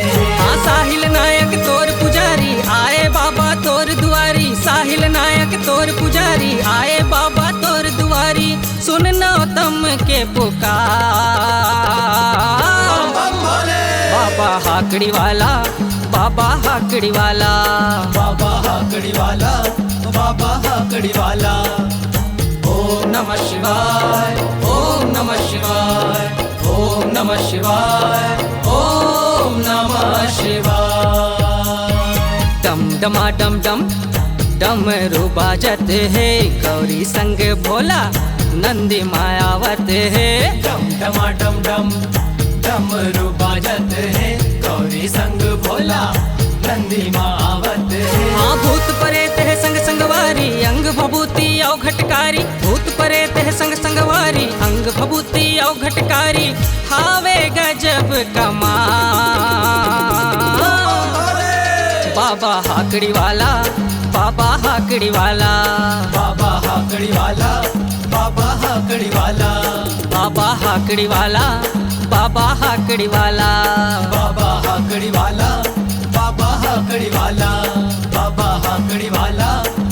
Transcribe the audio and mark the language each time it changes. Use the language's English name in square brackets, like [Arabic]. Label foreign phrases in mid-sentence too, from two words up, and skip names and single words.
[Chhattisgarhi] हाँ साहिल नायक तोर पुजारी आए बाबा तोर दुआरी, साहिल नायक तोर पुजारी आए बाबा तोर दुआरी। सुन नौतम के पुकार, बाबा हाकड़ी वाला, बाबा हाकड़ी वाला, बाबा हाकड़ी वाला, बाबा हाकड़ी वाला। [Sanskrit] ओम नमः शिवाय, ओम नमः शिवाय, ओम नमः शिवाय, ओम नमः शिवाय। [Chhattisgarhi] डम डमा डम डम डमरू बाजत है, गौरी संग भोला नंदी मायावत है। डम डमा डम डम डमरू बाजत है, गौरी संग भोला नंदी मावत है। हाँ भूत परेत है संग संगवारी, अंग भभूति औ घटकारी। भूत परेत है संग संगवारी, अंग भभूति औ घटकारी। हावे गजब कमाल, बाबा हाकड़ी वाला, बाबा हाकड़ी वाला, बाबा हाकड़ी वाला, बाबा हाकड़ी वाला, बाबा हाकड़ी वाला, बाबा हाकड़ी वाला, बाबा हाकड़ी वाला, बाबा हाकड़ी वाला, बाबा हाकड़ी वाला।